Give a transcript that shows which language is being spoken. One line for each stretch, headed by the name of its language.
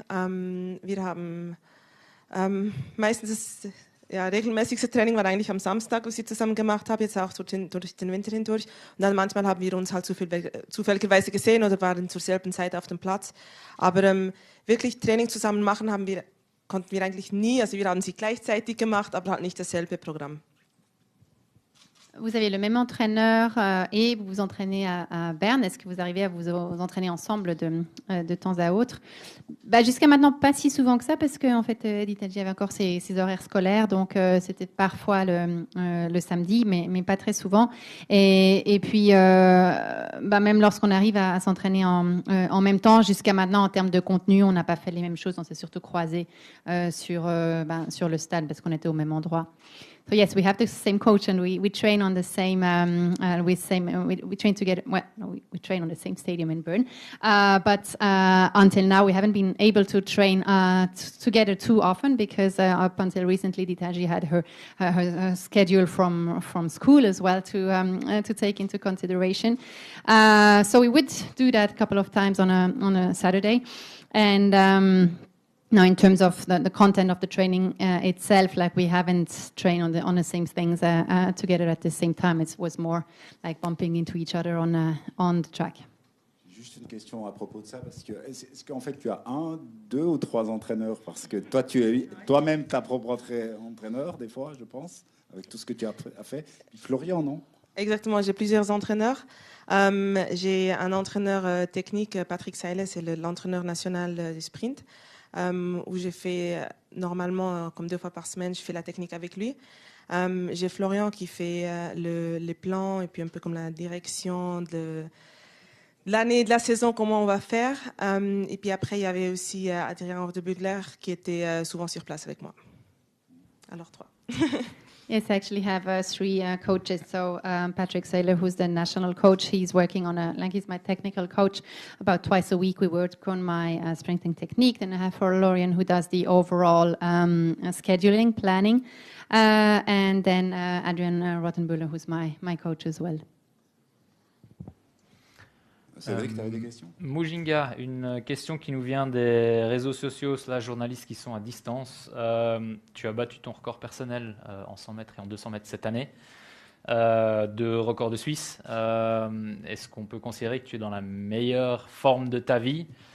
German: Wir haben meistens regelmäßigste Training war eigentlich am Samstag, was ich zusammen gemacht habe, jetzt auch durch den Winter hindurch. Und dann manchmal haben wir uns halt zufälligerweise gesehen oder waren zur selben Zeit auf dem Platz. Aber wirklich Training zusammen machen konnten wir eigentlich nie. Also wir haben sie gleichzeitig gemacht, aber halt nicht dasselbe Programm.
French: Vous avez le même entraîneur et vous vous entraînez à Berne. Est-ce que vous arrivez à vous entraîner ensemble de temps à autre? Jusqu'à maintenant, pas si souvent que ça, parce qu'en fait, Ditaji avait encore ses horaires scolaires, donc c'était parfois le samedi, mais pas très souvent. Et puis, même lorsqu'on arrive à s'entraîner en même temps, jusqu'à maintenant, en termes de contenu, on n'a pas fait les mêmes choses. On s'est surtout croisés sur le stade, parce qu'on était au même endroit.
English: So yes, we have the same coach and we train on the same we train together. Well, no, we train on the same stadium in Bern, but until now we haven't been able to train together too often because up until recently Ditaji had her schedule from school as well to take into consideration. So we would do that a couple of times on a Saturday, and. Now, in terms of the content of the training itself, like we haven't trained on the same things together at the same time. It was more like bumping into each other on the track.
French: Juste une question à propos de ça, parce que est-ce qu'en fait tu as 1, 2 ou 3 entraîneurs? Parce que toi, tu es toi-même ta propre entraîneur, des fois, je pense, avec tout ce que tu as fait. Puis Florian, non? Exactement, j'ai plusieurs entraîneurs. J'ai un entraîneur technique, Patrick Sailes, c'est l'entraîneur national du sprint, où j'ai fait normalement, comme 2 fois par semaine, je fais la technique avec lui. J'ai Florian qui fait les plans et puis un peu comme la direction de l'année, de la saison, comment on va faire. Et puis après, il y avait aussi Adrien Ordebugler qui était souvent sur place avec moi. Alors 3.
English: Yes, I actually have 3 coaches. So Patrick Saylor, who's the national coach, he's working on he's my technical coach. About twice a week we work on my sprinting technique. Then I have Florian, who does the overall scheduling, planning. And then Adrian Rottenbüller, who's my coach as well.
French: Cédric, tu avais des questions? Mujinga, une question qui nous vient des réseaux sociaux / journalistes qui sont à distance. Tu as battu ton record personnel en 100 mètres et en 200 mètres cette année, de record de Suisse. Est-ce qu'on peut considérer que tu es dans la meilleure forme de ta vie?